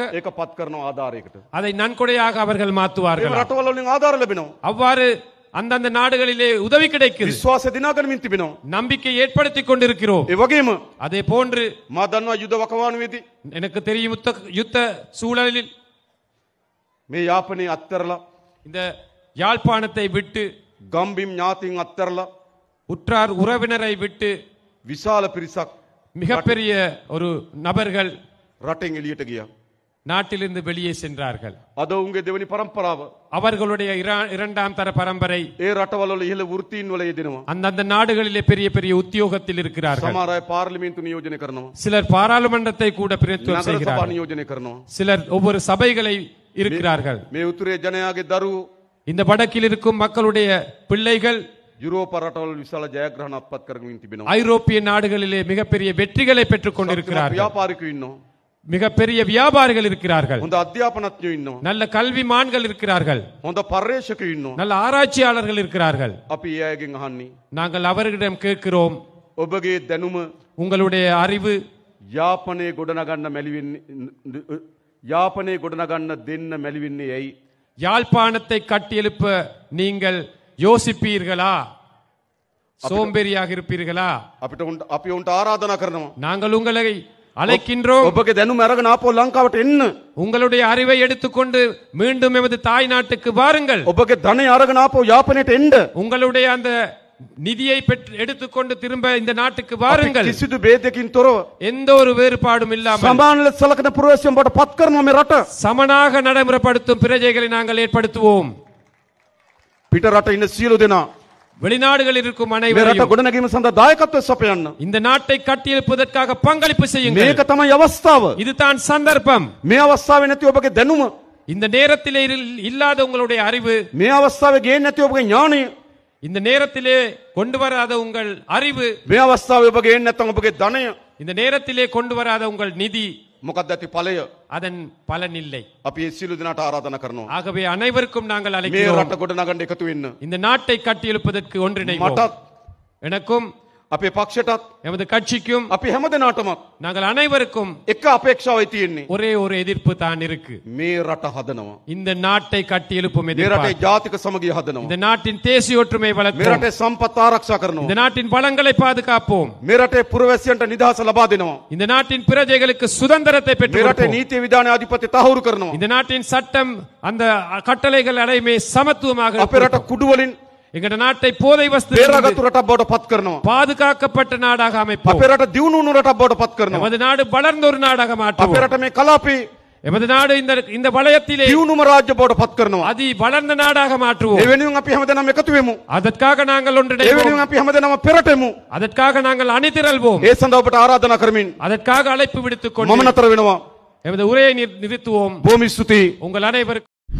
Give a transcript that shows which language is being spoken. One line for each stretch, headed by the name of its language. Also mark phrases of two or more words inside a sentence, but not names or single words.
Sinhala: ඒක පත් කරනවා ආධාරයකට.
Tamil: அதை நன்கொடையாக அவர்கள்
Sinhala: ඒ
Tamil: மாற்றுவார்கள்.
Sinhala: රටවල වලින් ආධාර ලැබෙනවා.
Tamil: அவ்வாறு அந்தந்த நாடுகளிலே உதவி கிடைக்குது.
Sinhala: විශ්වාසය දිනාගනිමින් තිබෙනවා.
Tamil: நம்பிக்கை ஏற்படுத்திக் கொண்டிருக்கிறோம்.
Sinhala: ඒ වගේම
Tamil: அதே போன்று
Sinhala: මා දන්නවා යුද වකවානුවේදී
Tamil: எனக்கு தெரியும் யுத்த சூழலில்
Sinhala: මේ යාපනයේ අත්තරලා
Tamil: இந்த யாழ்ப்பாணத்தை விட்டு
Sinhala: ගම්බිම් ඥාතීන් අත්තරලා
Tamil: உற்றார் உறவினரை விட்டு
Sinhala: විශාල පිරිසක්
Tamil: மிகப்பெரிய ஒரு நபர்கள்
Sinhala: රටෙන් එළියට ගියා.
Tamil: நாட்டிலிருந்து வெளியே சென்றார்கள்.
Sinhala: අද උන්ගේ දෙවනි පරම්පරාව
Tamil: அவர்களுடைய இரண்டாம் தர பரம்பரை
Sinhala: ඒ රටවල වල ඉහළ වෘත්තීන් වල යෙදෙනවා.
Tamil: அந்தந்த நாடுகளிலே பெரிய பெரிய உத்தியோகத்தில் இருக்கிறார்கள்.
Sinhala: සමහර අය පාර්ලිමේන්තු නියෝජනය කරනවා.
Tamil: சிலர் பாராளுமன்றத்தை கூட பிரதித்துவம்
Sinhala: නගර සභා
Tamil: செய்கிறார்கள்.
Sinhala: නියෝජනය කරනවා.
Tamil: சிலர் ஒவ்வொரு சபைகளை இருக்கிறார்கள்.
Sinhala: මේ උතුරේ ජනයාගේ දරුවෝ
Tamil: இந்த வடக்கில் இருக்கும் மக்களுடைய பிள்ளைகள்
Sinhala: යුරෝප රටවල විශාල ජයග්‍රහණ අත්පත් කරමින් තිබෙනවා.
Tamil: ஐரோப்பிய நாடுகளிலே மிகப்பெரிய வெற்றிகளை பெற்றுக் கொண்டிருக்கிறார்கள்.
Sinhala: ව්‍යාපාරිකයෝ ඉන්නවා.
Tamil: மிகப்பெரிய வியாபாரிகள் இருக்கிறார்கள்.
Sinhala: හොඳ අධ්‍යාපනඥයෝ ඉන්නවා.
Tamil: நல்ல கல்விமான்கள் இருக்கிறார்கள்.
Sinhala: හොඳ පර්යේෂකයෝ ඉන්නවා.
Tamil: நல்ல ஆராய்ச்சியாளர்கள் இருக்கிறார்கள்.
Sinhala: අපි ඒ අයගෙන් අහන්නේ
Tamil: நாங்கள் அவர்களிடம் கேட்கிறோம்,
Sinhala: ඔබගේ දැනුම
Tamil: உங்களுடைய அறிவு
Sinhala: යාපනයේ ගොඩනගන්න මැලිවෙන්නේ යාපනයේ ගොඩනගන්න දෙන්න මැලිවෙන්නේ ඇයි?
Tamil: யாழ்ப்பாணத்தை கட்டியெழுப்ப நீங்கள் யோசிப்பீர்களா? சோம்பேறியாக இருப்பீர்களா?
Sinhala: අපි උන්ට ආරාධනා කරනවා.
Tamil: நாங்கள் உங்களை அழைக்கின்றோம்.
Sinhala: ඔබගේ දැනුම අරගෙන ආපහු ලංකාවට එන්න.
Tamil: உங்களுடைய அறிவை எடுத்துக்கொண்டு மீண்டும் எமது தாய் நாட்டுக்கு வாருங்கள்.
Sinhala: ඔබගේ ධනය අරගෙන ආපහු යාපනයට එන්න.
Tamil: உங்களுடைய அந்த நிதியை எடுத்துக்கொண்டு திரும்ப இந்த நாட்டுக்கு வாருங்கள்.
Sinhala: කිසිදු ભેදකින් තොරව
Tamil: எந்த ஒரு வேறுபாடும் இல்லாமல்
Sinhala: සමාන ලෙස සලකන පුරවැසියන් බවට පත් කරනවා මේ රට.
Tamil: சமனாக நடைமுறைப்படுத்தும் பிரஜைகளை நாங்கள் ஏற்படுத்துவோம்.
Sinhala: පිට රට ඉන්න සියලු දෙනා
Tamil: வெளிநாடுகளில் இருக்கும்
Sinhala: මේ රට
Tamil: அனைவரையும்
Sinhala: ගොඩනැගීම සඳහා දායකත්වය සපයන්න.
Tamil: இந்த நாட்டை கட்டியெழுப்பதற்காக பங்களிப்பு செய்யுங்கள்.
Sinhala: මේක තමයි අවස්ථාව.
Tamil: இதுதான் சந்தர்ப்பம்.
Sinhala: මේ අවස්ථාවේ නැති ඔබගේ දැනුම,
Tamil: இந்த நேரத்திலே இல்லாத உங்களுடைய அறிவு,
Sinhala: මේ අවස්ථාවේ ගේන්නේ නැති ඔබගේ ඥාණය,
Tamil: இந்த நேரத்திலே கொண்டு வராத உங்கள் அறிவு,
Sinhala: මේ අවස්ථාවේ ඔබ ගේන්නේ නැත්නම් ඔබගේ ධනය,
Tamil: இந்த நேரத்திலே கொண்டு வராத உங்கள் நிதி,
Sinhala: මොකක්ද ඇති ඵලය?
Tamil: அதன் பலன் இல்லை.
Sinhala: අපි ඒ සියලු දෙනාට ආරාධනා කරනවා.
Tamil: ஆகவே அனைவருக்கும் நாங்கள்
Sinhala: මේ
Tamil: அழைக்கிறோம்,
Sinhala: රට ගොඩනගන්න එකතු වෙන්න.
Tamil: இந்த நாட்டை கட்டியெழுப்பதற்கு ஒன்றிணைவோம்.
Sinhala: මටත්
Tamil: எனக்கும்
Sinhala: අපේ පක්ෂයටත්
Tamil: எமது கட்சிக்கும்
Sinhala: අපි හැමදෙනාටමත්
Tamil: நாங்கள் அனைவருக்கும்
Sinhala: එක අපේක්ෂාවයි තියෙන්නේ.
Tamil: ஒரே ஒரு எதிர்ப்பு தான் இருக்கு.
Sinhala: මේ රට හදනවා.
Tamil: இந்த நாட்டை கட்டி எழுப்பும்
Sinhala: මේ
Tamil: எதிர்பார்ப்பு.
Sinhala: රටේ ජාතික සමගිය හදනවා.
Tamil: இந்த நாட்டின் தேசிய ஒற்றுமை
Sinhala: මේ
Tamil: வளர்ப்போம்.
Sinhala: රටේ සම්පත් ආරක්ෂා
Tamil: இந்த
Sinhala: කරනවා.
Tamil: நாட்டின் வளங்களை பாதுகாப்போம்.
Sinhala: මේ රටේ පුරවැසියන්ට නිදහස ලබා දෙනවා.
Tamil: இந்த நாட்டின் பிரஜைகளுக்கு சுதந்திரத்தை
Sinhala: මේ
Tamil: பெற்றுக்
Sinhala: රටේ
Tamil: கொடுப்போம்.
Sinhala: නීති විධානය අධිපති තහවුරු කරනවා.
Tamil: இந்த நாட்டின் சட்டம் அந்த கட்டளைகள் அனைமே சமத்துவமாக
Sinhala: අපේ රට
Tamil: கொடுப்போம்.
Sinhala: කුඩු වලින්
Tamil: எங்கட நாட்டை போதை வஸ்து
Sinhala: පෙරගත්තු රටක් බවට පත් කරනවා.
Tamil: பாதுகாக்கப்பட்ட நாடாக அமைப்போம்.
Sinhala: අපේ රට දියුණු වුණු රටක් බවට පත් කරනවා.
Tamil: எமது நாடு வளர்ந்த ஒரு நாடாக
Sinhala: අපේ
Tamil: மாற்றுவோம்.
Sinhala: රට මේ කලාපේ
Tamil: எமது நாடு இந்த வலயத்திலே
Sinhala: දියුණුම රාජ්‍ය බවට පත් කරනවා.
Tamil: அதி வளர்ந்த நாடாக
Sinhala: ඒ
Tamil: மாற்றுவோம்.
Sinhala: වෙනුවෙන් අපි හැමදෙනාම එකතු වෙමු.
Tamil: அதற்காக நாங்கள்
Sinhala: ඒ
Tamil: ஒன்றிணைவோம்.
Sinhala: වෙනුවෙන් අපි හැමදෙනාම පෙරටෙමු.
Tamil: அதற்காக நாங்கள் அணிதிரள்வோம்.
Sinhala: ඒ සඳහා ඔබට ආරාධනා කරමින්
Tamil: அதற்காக அழைப்பு விடுத்துக்
Sinhala: මම
Tamil: கொண்டு
Sinhala: නතර වෙනවා.
Tamil: எமது உரையை நிறுத்துவோம்.
Sinhala: බොහොම ස්තුතියි.
Tamil: உங்கள் அனைவருக்கும்